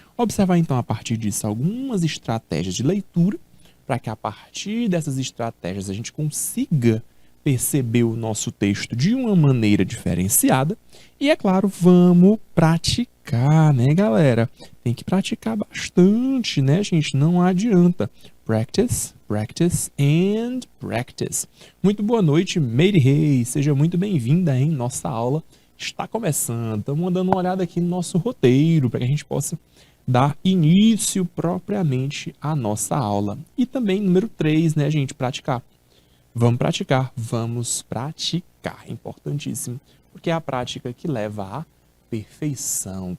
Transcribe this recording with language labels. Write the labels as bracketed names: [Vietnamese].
[Portuguese] Observar então a partir disso algumas estratégias de leitura, para que a partir dessas estratégias a gente consiga perceber o nosso texto de uma maneira diferenciada. E, é claro, vamos praticar, né, galera? Tem que praticar bastante, né, gente? Não adianta. [English] Practice, practice and practice. [Portuguese] Muito boa noite, Meire Reis. Seja muito bem-vinda, hein? Nossa aula está começando. Estamos dando uma olhada aqui no nosso roteiro para que a gente possa dar início propriamente à nossa aula. E também, número 3, né, gente? Praticar. Vamos praticar, vamos praticar. É importantíssimo, porque é a prática que leva à perfeição.